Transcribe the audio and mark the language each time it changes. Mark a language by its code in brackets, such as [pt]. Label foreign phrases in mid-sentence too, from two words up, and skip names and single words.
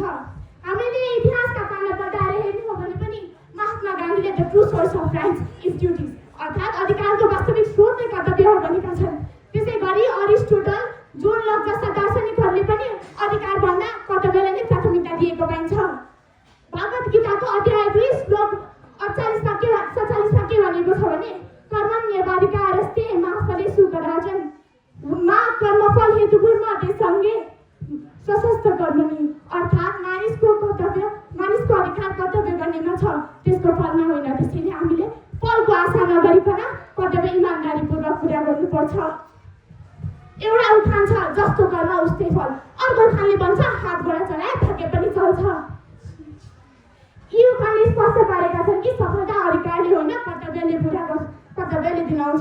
[ne] हामीले इतिहासका पाना पल्टाएर हेर्नु हो भने पनि महात्मा गान्धीले [en] The true source of rights is duties [ne] अर्थात् अधिकारको वास्तविक स्रोत नै कर्तव्य हो भनेका छन्। त्यसै गरी अरिस्टोटल, जोन लक जस्ता दार्शनिकहरूले पनि अधिकार भन्दा कर्तव्यलाई नै प्राथमिकता दिएको पाइन्छ। भगवत गीताको अध्याय 2 श्लोक 48मा के भनेको छ भने [sa] कर्मण्येवाधिकारस्ते मा फलेषु कदाचन मा कर्मफल हेतुर्मा ते सङ्गे सशस्त्र कर्मणि [ne] अर्थात् मानिसको अधिकार कर्तव्य गर्नेमा छ, त्यसको फलमा होइन। त्यसैले हामीले फलको आशा नगरिकन कर्तव्य इमानदारीपूर्वक पुरा गर्नुपर्छ। एउटा उखान छ, जस्तो कर्म उस्तै फल। अर्को उखानले भन्छ, हात गोडा चलाए थके पनि चल्छ। यी उखानले स्पष्ट पारेका छन् कि सफलता अधिकारले होइन कर्तव्यले दिलाउँछ।